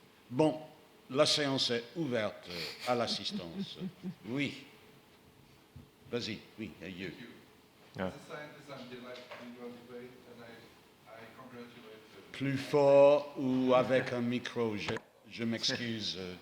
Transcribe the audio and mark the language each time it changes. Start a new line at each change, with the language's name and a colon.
French: Bon, la séance est ouverte à l'assistance. Oui. Vas-y, oui,
English: you. Yeah. As a scientist, I'm delighted in your debate, and I congratulate you.
French: Plus fort ou avec un micro, je m'excuse.